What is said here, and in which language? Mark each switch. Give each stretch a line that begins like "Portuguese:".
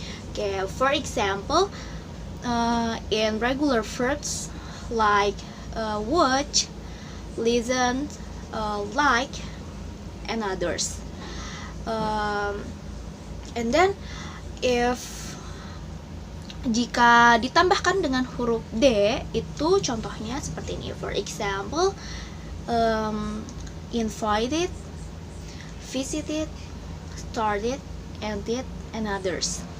English: Okay, for example, in regular verbs like watch, listen, like, and others. And then if
Indonesian: jika ditambahkan dengan huruf D, itu contohnya seperti ini.
English: For example, invited, visited, started, ended, and others.